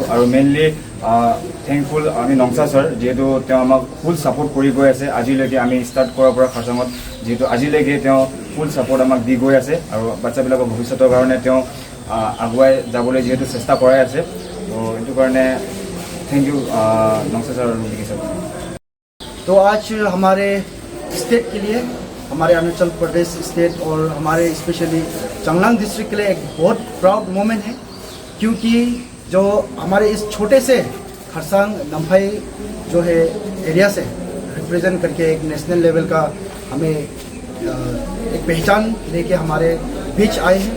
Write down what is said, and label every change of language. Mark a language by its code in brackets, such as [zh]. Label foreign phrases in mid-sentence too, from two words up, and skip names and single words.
[as] আৰু [en] mainly thankful [as] আমি নংচা ছাৰ, যিহেতু তেওঁ আমাক [en] full support [as] কৰি গৈ আছে আজিলৈকে। আমি ষ্টাৰ্ট কৰাৰ পৰা খাৰচাঙত যিহেতু আজিলৈকে তেওঁ [en] full support [as] আমাক দি গৈ আছে, আৰু বাচ্চাবিলাকৰ ভৱিষ্যতৰ কাৰণে তেওঁ আগুৱাই যাবলৈ যিহেতু চেষ্টা কৰাই আছে। তো এইটো কাৰণে [en] thank you [hi] नमस्ते सर और विकी सर। तो आज हमारे स्टेट के लिए, हमारे अरुणाचल प्रदेश स्टेट और हमारे स्पेशली चांगलांग डिस्ट्रिक्ट के लिए एक बहुत [en] proud moment [hi] है, क्योंकि जो हमारे इस छोटे से खरसांग नम्फाई जो है एरिया से रिप्रेजेंट करके एक [en] national level [hi] का हमें एक पहचान लेके हमारे बीच आए हैं।